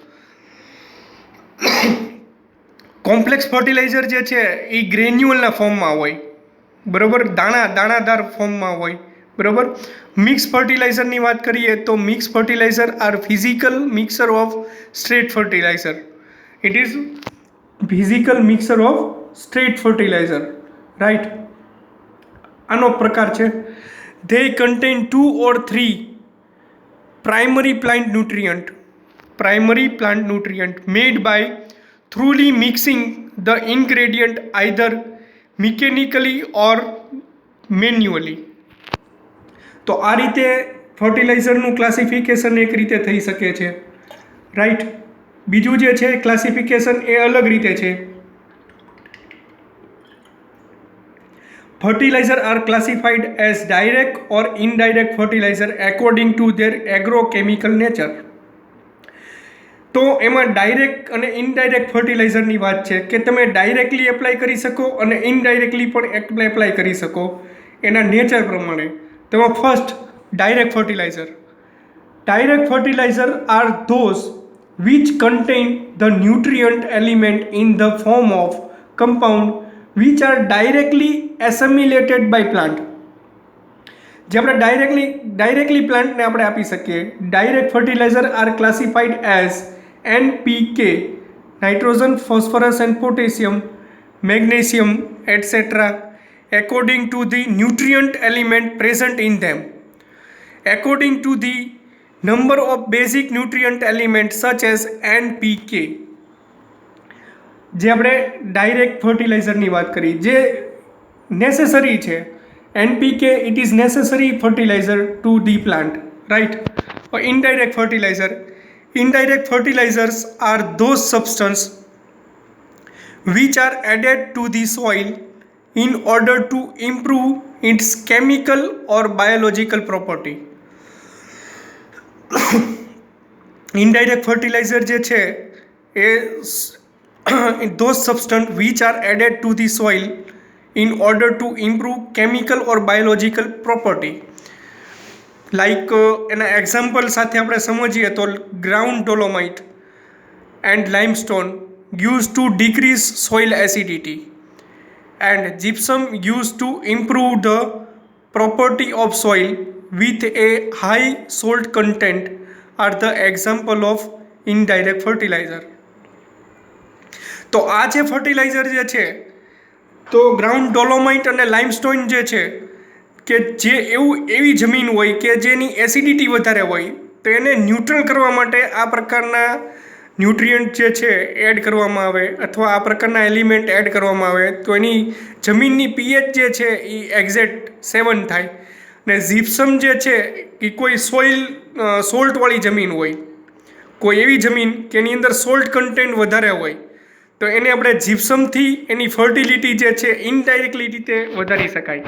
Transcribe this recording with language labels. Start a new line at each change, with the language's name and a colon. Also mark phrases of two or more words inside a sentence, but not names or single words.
English: complex fertilizer
Gujarati: જે છે એ ગ્રેન્યુઅલના ફોર્મમાં હોય, બરાબર, દાણાદાર ફોર્મમાં હોય, બરાબર. મિક્સ ફર્ટિલાઇઝરની વાત કરીએ તો
English: mix fertilizer are physical mixer of straight fertilizer. it is physical mixer of straight fertilizer, right.
Gujarati: આનો પ્રકાર છે.
English: they contain 2 or 3 primary plant nutrient made by thoroughly mixing the ingredient either mechanically or manually.
Gujarati: તો આ રીતે ફર્ટિલાઇઝરનું ક્લાસિફિકેશન એક રીતે થઈ શકે છે, રાઈટ. બીજું જે છે ક્લાસિફિકેશન એ અલગ રીતે છે.
English: fertilizer are classified as direct or indirect fertilizer according to their agrochemical nature.
Gujarati: તો એમાં
English: direct and indirect fertilizer
Gujarati: વાત છે કે તમે ડાયરેક્ટલી એપ્લાય કરી શકો અને ઇનડાયરેક્ટલી પણ એપ્લાય કરી શકો એના નેચર પ્રમાણે. તેમાં
English: first direct fertilizer. direct fertilizer are those which contain the nutrient element in the form of compound which are directly assimilated by plant.
Gujarati: જે આપણે ડાયરેક્ટલી પ્લાન્ટને આપણે આપી શકીએ.
English: direct fertilizer are classified as NPK, nitrogen, phosphorus and potassium, magnesium etcetera, according to the nutrient element present in them, according to the number of basic nutrient elements such as NPK.
Gujarati: જે આપણે
English: direct fertilizer
Gujarati: વાત કરી, જે નેસેસરી છે,
English: NPK it is necessary fertilizer to the plant, right. Or indirect fertilizers are those substances which are added to the soil in order to improve its chemical or biological property. indirect fertilizer
Gujarati: જે છે એ
English: those substances which are added to the soil in order to improve chemical or biological property.
Gujarati: લાઈક એના એક્ઝામ્પલ સાથે આપણે સમજીએ તો
English: ground dolomite and limestone use to decrease soil acidity and gypsum use to improve the property of soil with a high salt content are the example of indirect fertilizer.
Gujarati: તો આ જે ફર્ટિલાઇઝર જે છે તો
English: ground dolomite
Gujarati: અને લાઇમસ્ટોન જે છે કે જે એવી જમીન હોય કે જેની એસિડિટી વધારે હોય તો એને ન્યુટ્રલ કરવા માટે આ પ્રકારના ન્યુટ્રિયન્ટ જે છે એડ કરવામાં આવે અથવા આ પ્રકારના એલિમેન્ટ એડ કરવામાં આવે તો એની જમીનની પીએચ જે છે એ એક્ઝેક્ટ 7 થાય ને જીપ્સમ જે છે એ કોઈ સોલ્ટવાળી જમીન હોય, કોઈ એવી જમીન કે એની અંદર
English: salt content
Gujarati: વધારે હોય તો એને આપણે જીપ્સમથી એની ફર્ટિલિટી જે છે ઇનડાયરેક્ટલી રીતે વધારી શકાય.